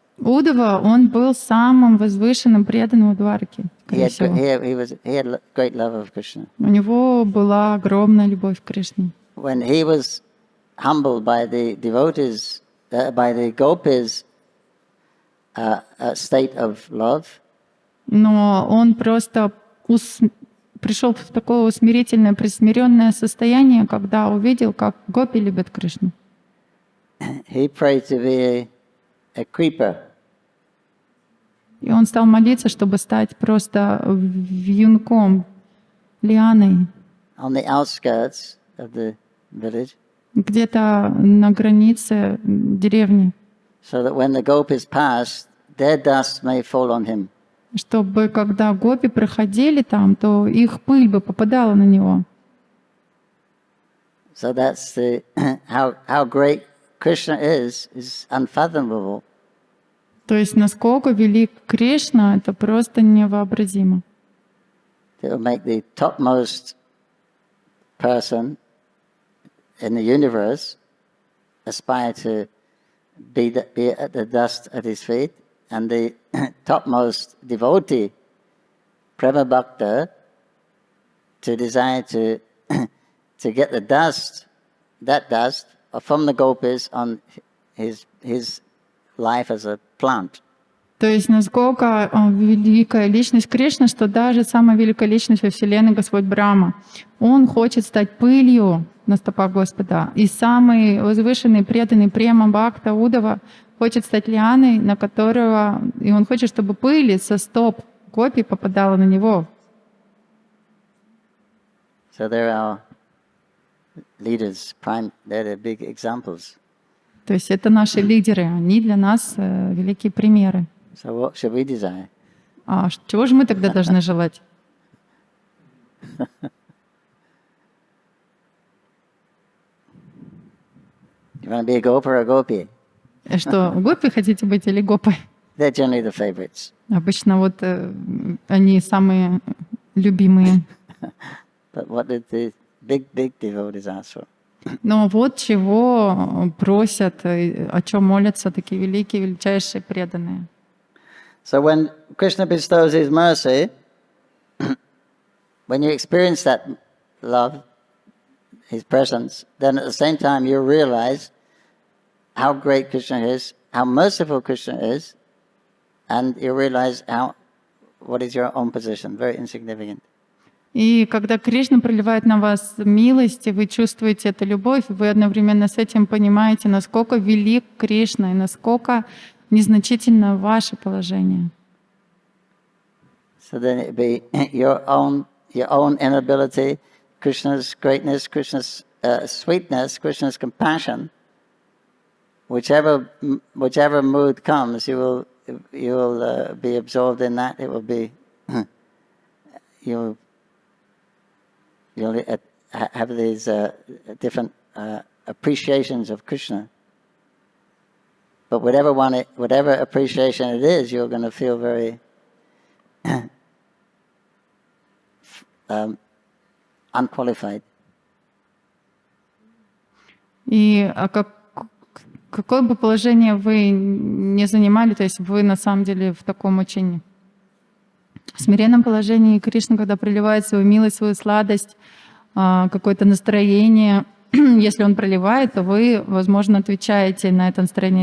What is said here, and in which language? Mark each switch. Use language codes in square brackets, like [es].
[ru] Удава, он был самым возвышенным преданным в Дварке. [en] He had great love of Krishna. [ru] У него была огромная любовь к Кришне. [en] When he was humbled by the devotees, by the gopis' state of love, [ru] Но он просто пришел в такое усмирительное, присмиренное состояние, когда увидел, как гопи любят Кришну. [en] He prayed to be a creeper. [ru] И он стал молиться, чтобы стать просто вьюнком, лианой. [en] On the outskirts of the village. [ru] Где-то на границе деревни. [en] So that when the gopis passed, their dust may fall on him. [ru] Чтобы когда гопи проходили там, то их пыль бы попадала на него. [en] So that's how great Krishna is unfathomable. [ru] То есть насколько велик Кришна, это просто невообразимо. [en] It will make the topmost person in the universe aspire to be at the dust at his feet, and the topmost devotee, Prema Bhakta, to desire to get the dust, that dust, from the gopis on his life as a plant. [ru] То есть насколько великая личность Кришны, что даже самая великая личность во Вселенной, Господь Брахма, он хочет стать пылью на стопах Господа. И самый возвышенный, преданный Према Бхакта Удава хочет стать лианой, на которого... И он хочет, чтобы пыль со стоп гопи попадала на него. [en] So they're our leaders, they're the big examples. [ru] То есть это наши лидеры, они для нас великие примеры. [en] So what should we desire? [ru] А чего же мы тогда должны желать? [en] You want to be a gopa or a gopi? [ru] Что, гопи хотите быть или гопой? [en] They're generally the favorites. [ru] Обычно вот они самые любимые. [en] But what did the big devotees ask for? [ru] Но вот чего просят, о чем молятся такие великие, величайшие преданные. [en] So when Krishna bestows his mercy, when you experience that love, his presence, then at the same time you realize how great Krishna is, how merciful Krishna is, and you realize what is your own position, very insignificant. [ru] И когда Кришна проливает на вас милость, и вы чувствуете эту любовь, вы одновременно с этим понимаете, насколько велик Кришна и насколько незначительно ваше положение. [en] So then it'd be your own inability, Krishna's greatness, Krishna's sweetness, Krishna's compassion. Whichever mood comes, you will be absorbed in that. It will be you'll have these different appreciations of Krishna. But whatever appreciation it is, you're going to feel very unqualified. [ru] И какое бы положение вы ни занимали, то есть вы на самом деле в таком очень смиренном положении, Кришна, когда проливает свою милость, свою сладость, какое-то настроение, если он проливает, то вы, возможно, отвечаете на это настроение.